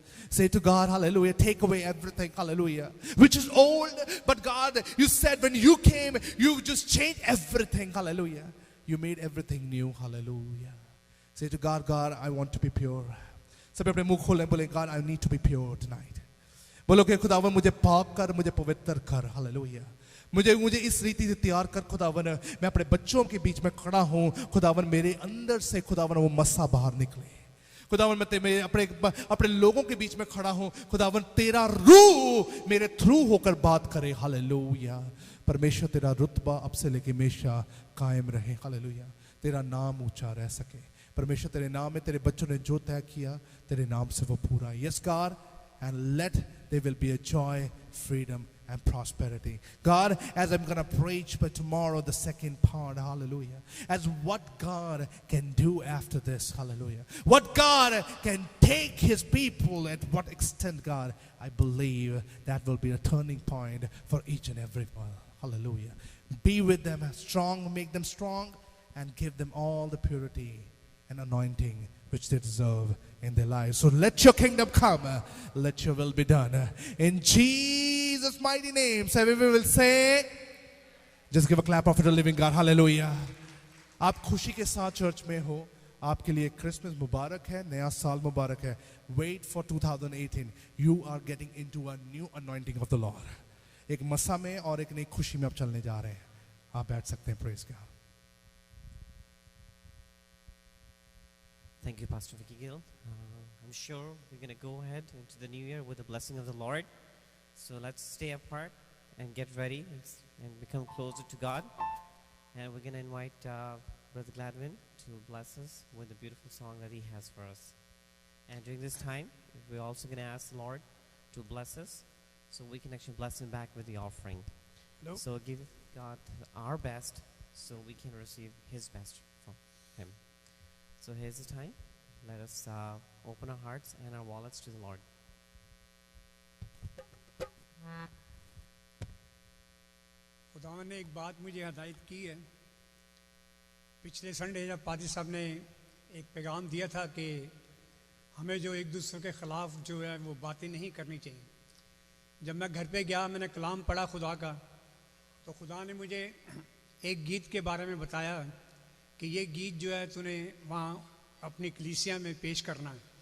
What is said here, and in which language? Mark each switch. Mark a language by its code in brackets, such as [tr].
[en] Say to God, hallelujah, take away everything, hallelujah, which is old. But God, you said when you came, you just changed everything, hallelujah. You made everything new, hallelujah. Say to God, God, I want to be pure. [hi] सभी अपने मुंह खोलें, बोले, [en] God, I need to be pure tonight. [hi] बोलो कि खुदावन मुझे पाक कर, मुझे पवित्र कर, हालेलुया. मुझे इस रीति से तैयार कर खुदावन. मैं अपने बच्चों के बीच में खड़ा हूँ खुदावन, मेरे अंदर से खुदावन वो मस्सा बाहर निकले. खुदावन मैं अपने लोगों के बीच में खड़ा हूँ खुदावन, तेरा रूह मेरे थ्रू होकर बात करे, हालेलुया. परमेश्वर तेरा रुतबा अब से लेके हमेशा कायम रहे, हालेलुया. तेरा नाम ऊंचा रह सके. परमेश्वर तेरे नाम में तेरे बच्चों ने जो तय किया तेरे नाम से वो पूरा. [en] Yes God, and let there will be a joy, freedom and prosperity. God, as I'm going to preach but tomorrow the second part, hallelujah, as what God can do after this, hallelujah, what God can take his people, at what extent, God, I believe that will be a turning point for each and every one, hallelujah. Be with them strong, make them strong, and give them all the purity and anointing which they deserve in their lives. So let your kingdom come, let your will be done. In Jesus' mighty name, so we will say, just give a clap of the living God, hallelujah. [hi] आप खुशी के साथ church में हो, आपके लिए Christmas मुबारक है, नया साल मुबारक है. [en] Wait for 2018. You are getting into a new anointing of the Lord. [hi] एक मसा में और एक नई खुशी में आप चलने जा रहे हैं. आप बैठ सकते हैं. [en] Praise God. Thank you, Pastor Vicky Gill. I'm sure we're going to go ahead into the new year with the blessing of the Lord. So let's stay apart and get ready and become closer to God. And we're going to invite Brother Gladwin to bless us with a beautiful song that he has for us. And during this time, we're also going to ask the Lord to bless us so we can actually bless him back with the offering. Nope. So give God our best so we can receive his best from him. So here's the time. Let us open our hearts and our wallets to the Lord. [hi] खुदावन ने एक बात मुझे हिदायत की है. पिछले Sunday जब पादी साहब ने एक पैगाम दिया था कि हमें जो एक दूसरे के ख़िलाफ़ जो है वो बातें नहीं करनी चाहिए. जब मैं घर पे गया, मैंने कलाम पढ़ा खुदा का, तो खुदा ने मुझे एक गीत के बारे में बताया कि ये गीत जो है तूने वहाँ अपनी कलीसिया में पेश करना है.